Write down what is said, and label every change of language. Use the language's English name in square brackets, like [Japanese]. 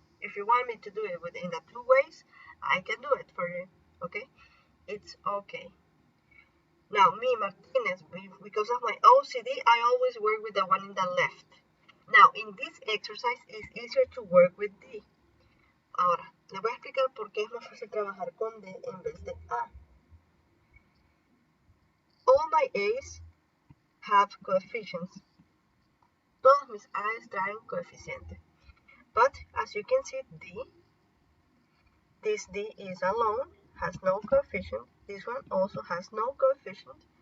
[English] If you want me to do it within the 2 ways, I can do it for you, okay? It's okay. Now, me, Martinez, because of my OCD, I always work with the one in the left. Now, in this exercise, it's easier to work with D. [Spanish] Ahora, le voy a explicar por qué es más fácil trabajar con D en vez de A. [English] All my A's have coefficients. Todos mis A's traen coeficiente. But, as you can see, D, this D is alone, has no coefficient. This one also has no coefficient.